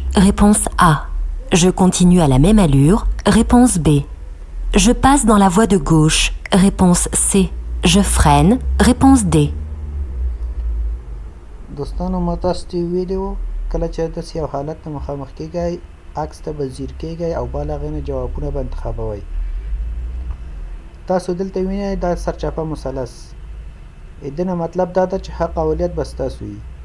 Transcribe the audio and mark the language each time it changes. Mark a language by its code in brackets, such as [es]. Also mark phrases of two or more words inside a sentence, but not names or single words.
[fr] Réponse A. Je continue à la même allure. Réponse B. Je passe dans la voie de gauche. Réponse C. Je freine. Réponse D. [ps] دوستانو ما تاسو ته ویلي وو کله چې داسې یو حالت ته مخامخ کیږئ عکس ته به ځیر کیږئ او بل هغې نه جوابونه به انتخابوئ. تاسو دلته وینئ دا سرچپه مثلث. د نه مطلب دا ده چې حق اولیت به ستاسو وي.